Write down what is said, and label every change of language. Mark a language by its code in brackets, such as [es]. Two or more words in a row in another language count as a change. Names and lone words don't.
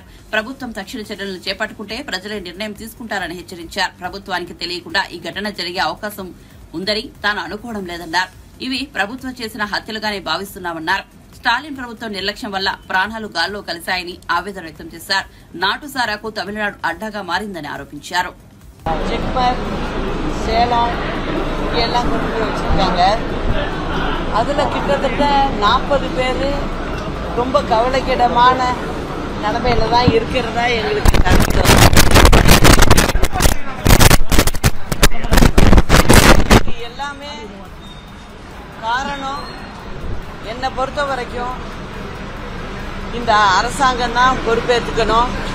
[te] ప్రభుత్వం తక్షణ చర్యలను చేపట్టుకుంటే ప్రజలే నిర్ణయం తీసుకుంటారని హెచ్చరించారు. ప్రభుత్వానికి తెలియకుండా ఈ ఘటన జరిగే అవకాశం ఉందని తాను అనుకోవడం లేదన్నారు. ఇవి ప్రభుత్వం చేసిన హత్యలుగానే భావిస్తున్నామన్నారు. స్టాలిన్ ప్రభుత్వం నిర్లక్ష్యం వల్ల ప్రాణాలు గాల్లో కలిశాయని ఆవేదన వ్యక్తం చేశారు. నాటుసారాకు తమిళనాడు అడ్డాగా మారిందని ఆరోపించారు. [ta] சேலம் எல்லாம் கொண்டு போய் வச்சுருக்காங்க. அதில் கிட்டத்தட்ட 40 பேர் ரொம்ப கவலைக்கிடமான நிலைமையில தான் இருக்கிறதா எங்களுக்கு கருத்து. இது எல்லாமே காரணம் என்னை பொறுத்த வரைக்கும் இந்த அரசாங்கம் தான் பொறுப்பேற்றுக்கணும்.